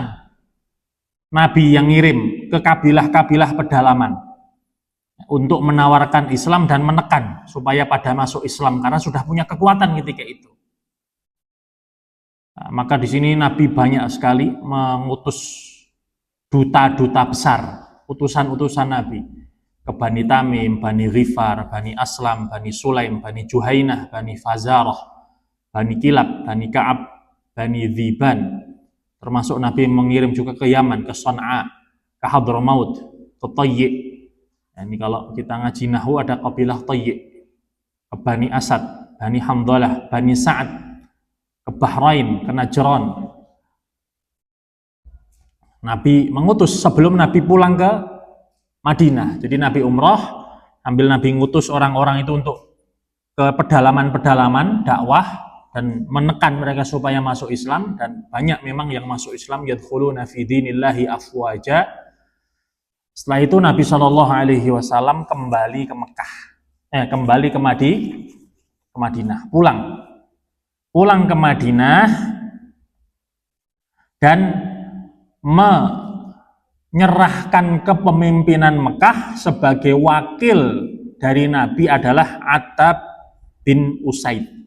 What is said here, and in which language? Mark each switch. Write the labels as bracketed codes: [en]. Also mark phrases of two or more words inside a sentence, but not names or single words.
[id] Nabi yang ngirim ke kabilah-kabilah pedalaman untuk menawarkan Islam dan menekan supaya pada masuk Islam, karena sudah punya kekuatan ketika itu. Nah, maka di sini Nabi banyak sekali mengutus duta-duta besar, utusan-utusan Nabi ke Bani Tamim, Bani Ghifar, Bani Aslam, Bani Sulaim, Bani Juhainah, Bani Fazarah, Bani Kilab, Bani Ka'ab, Bani Dhiban. Termasuk Nabi mengirim juga ke Yaman, ke Son'a, ke Hadramaut, ke Tayyi'. Nah, ini kalau kita ngaji nahwu ada kabilah Tayyi', ke Bani Asad, Bani Hamdalah, Bani Sa'ad, ke Bahrain, ke Najran. Nabi mengutus sebelum Nabi pulang ke Madinah. Jadi Nabi umroh, ambil Nabi ngutus orang-orang itu untuk ke pedalaman-pedalaman dakwah dan menekan mereka supaya masuk Islam, dan banyak memang yang masuk Islam, [ar] يدخلون في دين الله أفواجا. [id] Setelah itu Nabi SAW kembali ke Mekah, kembali ke Madinah, pulang pulang ke Madinah dan menyerahkan kepemimpinan Mekah sebagai wakil dari Nabi adalah Attab bin Usaid.